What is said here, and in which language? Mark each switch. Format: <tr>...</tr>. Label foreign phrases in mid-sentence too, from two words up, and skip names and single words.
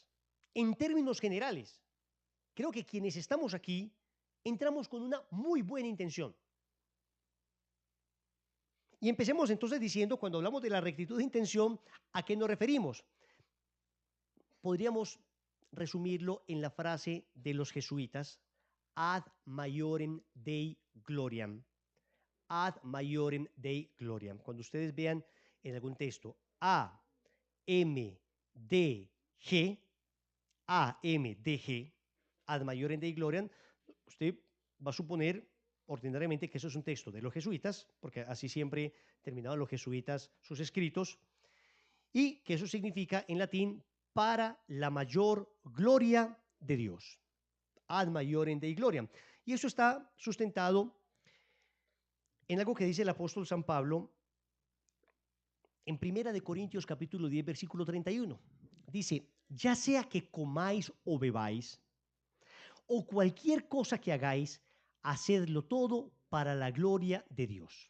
<es>En términos generales, creo que quienes estamos aquí entramos con una muy buena intención. Y empecemos entonces diciendo, cuando hablamos de la rectitud de intención, ¿a qué nos referimos? Podríamos resumirlo en la frase de los jesuitas,</es> <la>ad maiorem Dei gloriam. Ad maiorem Dei gloriam.</la> <es>Cuando ustedes vean en algún texto A, M, D, G, A,</es> <la>M, D, G, ad maiorem Dei gloriam,</la> <es>usted va a suponer ordinariamente que eso es un texto de los jesuitas, porque así siempre terminaban los jesuitas sus escritos, y que eso significa en latín para la mayor gloria de Dios.</es> <la>Ad maiorem Dei gloriam.</la> <es>Y eso está sustentado en algo que dice el apóstol San Pablo en 1 Corintios capítulo 10, versículo 31. Dice, ya sea que comáis o bebáis, o cualquier cosa que hagáis, hacedlo todo para la gloria de Dios.</es>